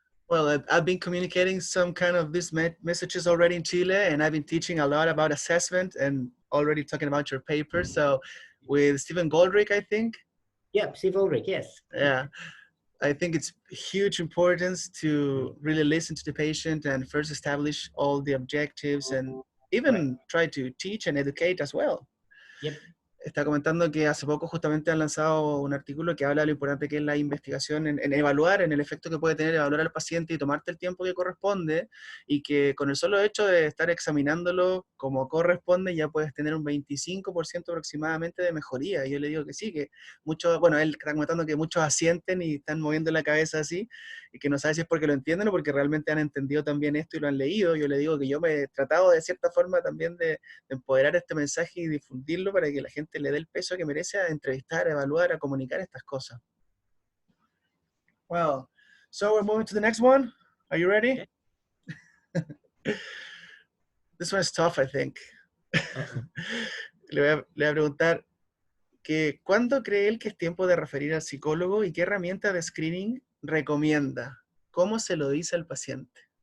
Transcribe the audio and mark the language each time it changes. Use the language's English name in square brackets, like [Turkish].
[English] Well, I've been communicating some kind of these messages already in Chile, and I've been teaching a lot about assessment and already talking about your paper. So with Stephen Goldrick, I think. Yeah, Steve Goldrick, yes. Yeah. I think it's huge importance to really listen to the patient and first establish all the objectives and even try to teach and educate as well. Yep. [Spanish] Está comentando que hace poco justamente han lanzado un artículo que habla de lo importante que es la investigación en evaluar, en el efecto que puede tener evaluar al paciente y tomarte el tiempo que corresponde, y que con el solo hecho de estar examinándolo como corresponde ya puedes tener un 25% aproximadamente de mejoría. Y yo le digo que sí, que muchos, bueno, él está comentando que muchos asienten y están moviendo la cabeza así, y que no sabe si es porque lo entienden o porque realmente han entendido también esto y lo han leído. Yo le digo que yo me he tratado de cierta forma también de empoderar este mensaje y difundirlo para que la gente le dé el peso que merece a entrevistar, a evaluar, a comunicar estas cosas. [English] Well, so we're moving to the next one. Are you ready? Okay. This one is tough, I think. [Spanish] Le voy a preguntar que ¿cuándo cree él que es tiempo de referir al psicólogo y qué herramienta de screening recomienda? ¿Cómo se lo dice al paciente?